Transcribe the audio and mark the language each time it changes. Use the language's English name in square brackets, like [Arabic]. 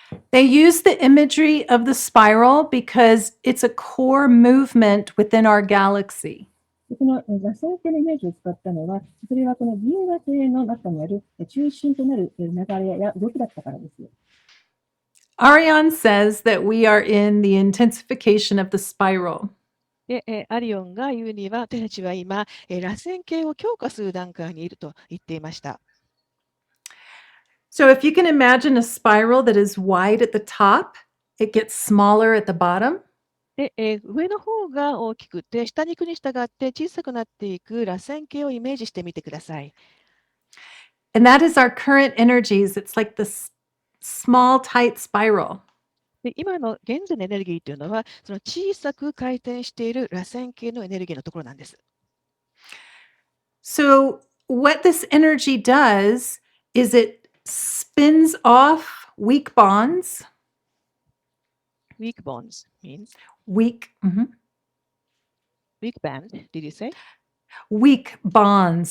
[English] They use the imagery of the spiral because it's a core movement within our galaxy. [Japanese] この螺旋形のイメージを使ったのは、それはこの銀河系の中にある中心となる流れや動きだったからです。 [English] Ariane says that we are in the intensification of the spiral. [Japanese] で、アリオンが言うには、私たちは今、螺旋形を強化する段階にいると言っていました。 [English] So if you can imagine a spiral that is wide at the top, it gets smaller at the bottom. [Japanese] で、上の方が大きくて、下に行くに従って小さくなっていく螺旋形をイメージしてみてください。 [English] And that is our current energies. It's like this small, tight spiral. [Japanese] で、今の現在のエネルギーというのは、その小さく回転している螺旋形のエネルギーのところなんです。 [English] So what this energy does is it spins off weak bonds. Weak bonds means Weak, weak band, did you say? weak bonds.